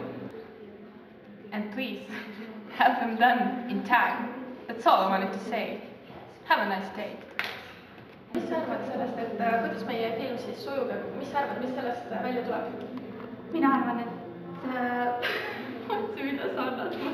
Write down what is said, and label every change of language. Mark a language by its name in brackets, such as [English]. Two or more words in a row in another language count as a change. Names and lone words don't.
[English] And please, have them done in time. That's all I wanted to say. Have a nice day. [Estonian] Mis sa arvad sellest, et kuidas meie film siis sujub ja mis sa arvad, mis sellest välja tuleb? Mina arvan, et mida sa annad?